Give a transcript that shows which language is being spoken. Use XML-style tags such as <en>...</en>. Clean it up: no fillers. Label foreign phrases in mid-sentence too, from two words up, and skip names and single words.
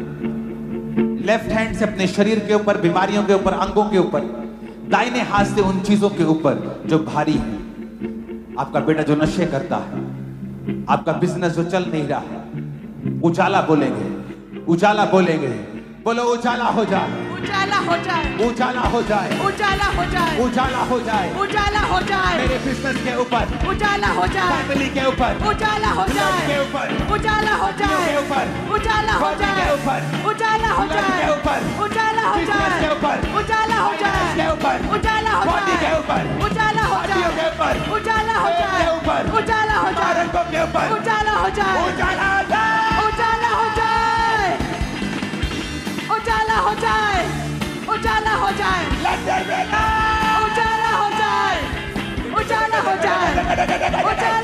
<hi>लेफ्ट हैंड से अपने शरीर के ऊपर, बीमारियों के ऊपर, अंगों के ऊपर, दाहिने हाथ से उन चीजों के ऊपर जो भारी है। आपका बेटा जो नशे करता है, आपका बिजनेस जो चल नहीं रहा है, उजाला बोलेंगे, उजाला बोलेंगे। बोलो उजाला हो जाए, उजाला हो जाए, उजाला हो जाए, उजाला हो जाए, उजाला हो जाए, उजाला हो जाए। मेरे बिजनेस के ऊपर, उजाला हो जाए, फैमिली के ऊपर, उजाला हो जाए, के ऊपर, उजाला हो जाए, के ऊपर, उजाला हो बॉडी के जाए, ऊपर, उजाला हो जाए, के ऊपर, उजाला हो बिजनेस के जाए, ऊपर, उजाला हो जाए, के ऊपर, उजाला हो बॉडी के जाए, ऊपर, उजाला हो हड्डियों जाए, के ऊपर, उजाला हो पेट जाए, के ऊपर, उजाला हो जाए, आरंभों के ऊपर, उजाला हो जाए, उजाला हो जाए, उजाला हो जाए, उजाला हो जाए, उजाला हो जाए,</hi> <en>Let there be light.</en> <hi>उजाला हो जाए, उजाला हो जाए,</hi>